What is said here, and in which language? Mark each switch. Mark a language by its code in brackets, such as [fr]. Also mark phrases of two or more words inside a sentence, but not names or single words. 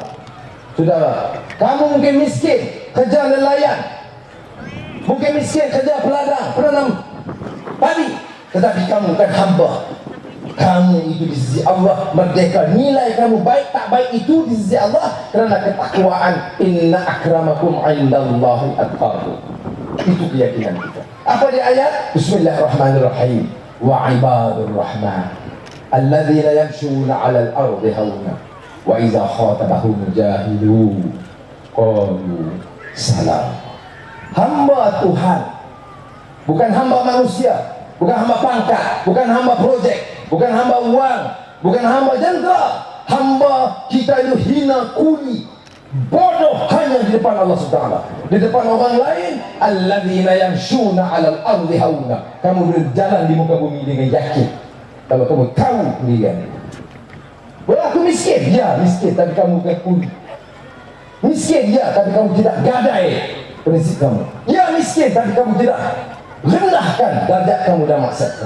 [ms] Saudara, kamu mungkin miskin kerja nelayan, mungkin miskin kerja peladang, penanam padi, tetapi kamu bukan hamba. Kamu itu di sisi Allah merdeka. Nilai kamu baik tak baik itu di sisi Allah kerana ketakwaan. [ar] إن أكرمكم عند الله أتقاكم. [ms] Itu keyakinan kita. Apa dia ayat? [ar] بسم الله الرحمن الرحيم. وعباد الرحمن الذين يمشون على الأرض هونا وإذا خاطبهم الجاهلون قالوا سلام. [ms] Hamba Tuhan, bukan hamba manusia, bukan hamba pangkat, bukan hamba projek, bukan hamba uang, bukan hamba janda. Hamba kita itu hina, kuli, bodoh hanya di depan Allah SWT. Di depan orang lain, [ar] الذين يمشون على الأرض هونا. [ms] Kamu berjalan di muka bumi dengan yakin kalau kamu tahu pilihan. Aku miskin, ya miskin, tapi kamu bukan kuli. Miskin, ya, tapi kamu tidak gadai prinsip kamu. Ya miskin, tapi kamu tidak rendahkan darjat kamu dan maksud kamu.